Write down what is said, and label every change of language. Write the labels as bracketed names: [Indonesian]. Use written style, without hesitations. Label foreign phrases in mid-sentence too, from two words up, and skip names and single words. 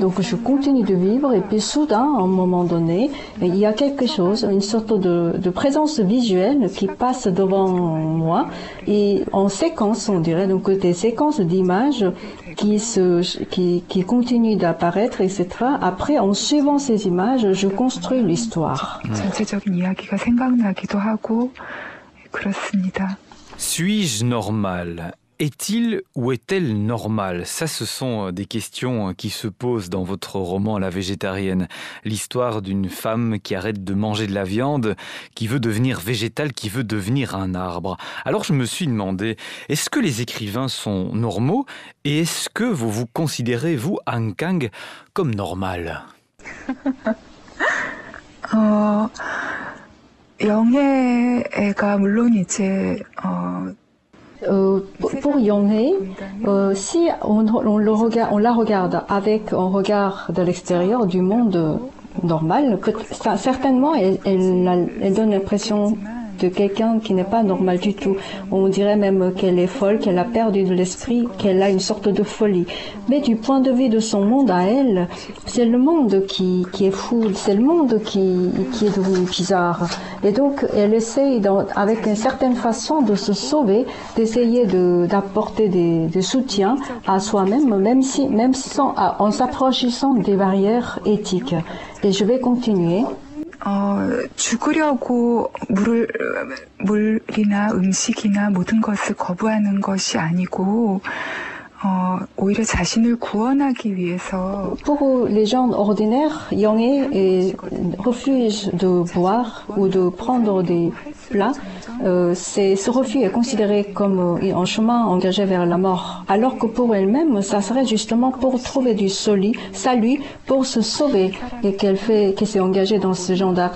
[French] Donc je continue de vivre, et puis soudain, à un moment donné, il y a quelque chose, une sorte de présence visuelle qui passe devant moi et en séquence, on dirait, donc des séquences d'images qui continuent d'apparaître, etc. Après, en suivant ces images, je construis l'histoire. [Korean] 전체적인 이야기가 생각나기도 하고 그렇습니다. [French] Suis-je normal ? Est-il ou est-elle normale ? Ça, ce sont des questions qui se posent dans votre roman La végétarienne. L'histoire d'une femme qui arrête de manger de la viande, qui veut devenir végétale, qui veut devenir un arbre. Alors je me suis demandé, est-ce que les écrivains sont normaux ? Et est-ce que vous vous considérez, vous, Han Kang, comme normal ? [Korean] 영애가 물론 이제 [French] Pour Yonghae, si on la regarde avec un regard de l'extérieur du monde normal, certainement elle donne l'impression de quelqu'un qui n'est pas normal du tout. On dirait même qu'elle est folle, qu'elle a perdu de l'esprit, qu'elle a une sorte de folie. Mais du point de vue de son monde à elle, c'est le monde qui est fou, c'est le monde qui est devenu bizarre. Et donc elle essaye, avec une certaine façon, de se sauver, d'essayer d'apporter des soutiens à soi-même, même en s'approchissant des barrières éthiques. Et je vais continuer. [Korean] 죽으려고 물이나 음식이나 모든 것을 거부하는 것이 아니고 오히려 자신을 구원하기 위해서. [French] Pour les gens ordinaires, Yonghae refuse de boire ou de prendre des plats. Ce refus est considéré comme un chemin engagé vers la mort. Alors que pour elle-même, ça serait justement pour trouver du salut, pour se sauver et qu'elle s'est engagée dans ce genre d'acte.